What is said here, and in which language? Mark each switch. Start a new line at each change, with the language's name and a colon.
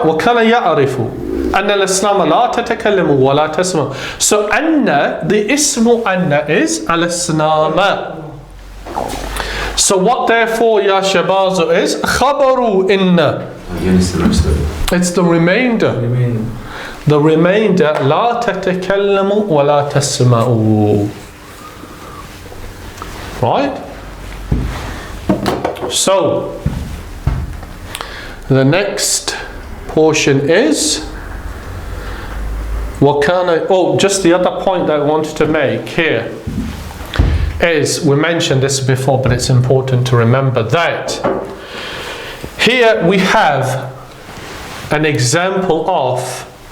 Arabic: وَكَانَ يَعْرِفُ أَنَّ الْأَصْنَامَ لَا تَتَكَلَّمُ وَلَا تَسْمَعُ.
English: So أَنَّ, the ismu أَنَّ is الْأَصْنَامَ. So what therefore, Ya Shabazu, is خَبَرُ إِنَّ. Again, it's the rest of it. It's the remainder. The remainder,
Arabic: لَا تَتَكَلَّمُ وَلَا تَسْمَعُ.
English: Right? So, the next portion is just the other point that I wanted to make here is, we mentioned this before, but it's important to remember that here we have an example of